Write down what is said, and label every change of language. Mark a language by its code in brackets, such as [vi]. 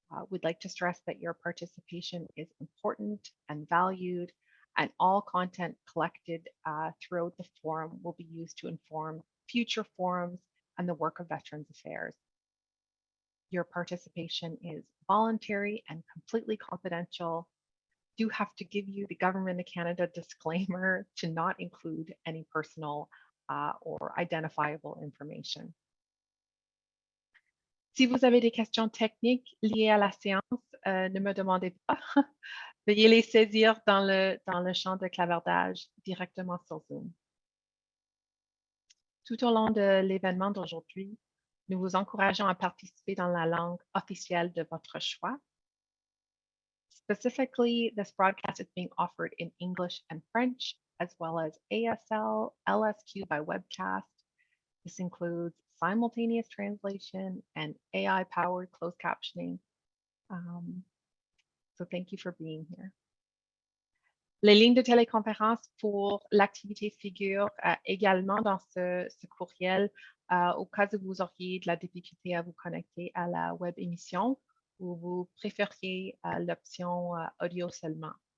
[en] We'd like to stress that your participation is important and valued, and all content collected throughout the forum will be used to inform future forums and the work of Veterans Affairs. Your participation is voluntary and completely confidential. Do have to give you the Government of Canada disclaimer to not include any personal or identifiable information. [fr] Si vous avez des questions techniques liées à la séance, ne me demandez pas. Veuillez les saisir dans le champ de clavardage directement sur Zoom. Tout au long de l'événement d'aujourd'hui, nous vous encourageons à participer dans la langue officielle de votre choix. [en] Specifically, this broadcast is being offered in English and French, as well as ASL, LSQ by webcast, This includes simultaneous translation and AI-powered closed captioning. So thank you for being here. [fr] Les lignes de téléconférence pour l'activité figurent également dans ce courriel au cas où vous auriez de la difficulté à vous connecter à la web émission ou vous préfériez l'option audio seulement.